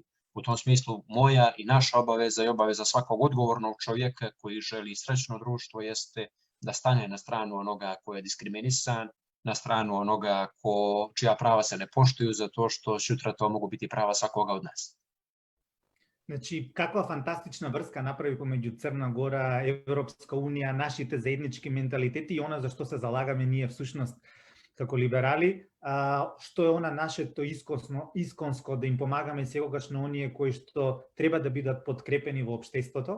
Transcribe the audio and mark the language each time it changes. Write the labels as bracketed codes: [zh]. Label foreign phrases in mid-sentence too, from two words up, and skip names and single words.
[sr] U tom smislu moja i naša obaveza i obaveza svakog odgovornog čovjeka koji želi srećno društvo jeste da stane na stranu onoga koji je diskriminisan, na stranu onoga čija prava se ne poštuju, zato što sutra to mogu biti prava svakoga od nas. [mk] Значи, каква фантастична врска направи помеѓу Црна Гора, Европска унија, нашите заеднички менталитети и она за што се залагаме ние всушност како либерали, што е она нашето исконско да им помагаме секогаш на оние кои што треба да бидат подкрепени во општеството.